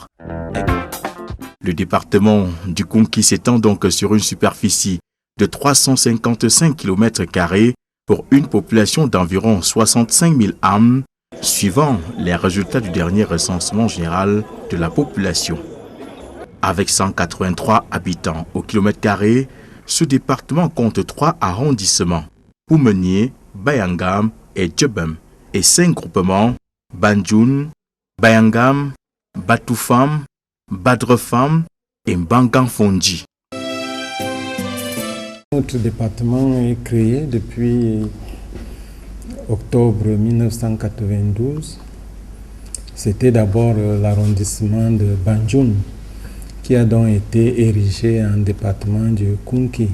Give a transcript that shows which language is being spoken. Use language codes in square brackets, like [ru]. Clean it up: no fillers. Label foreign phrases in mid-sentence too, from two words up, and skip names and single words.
[fr] Le département du Kunki s'étend donc sur une superficie de 355 km² pour une population d'environ 65 000 âmes, suivant les résultats du dernier recensement général de la population. Avec 183 habitants au km², ce département compte 3 arrondissements, Oumenié, Bayangam et Djebem, et 5 groupements, Bandioun, Bayangam, Batoufam, Badrefam et Mbangan-Fondji. Notre département est créé depuis octobre 1992. C'était d'abord l'arrondissement de Bandioun qui a donc été érigé en département du Kunki.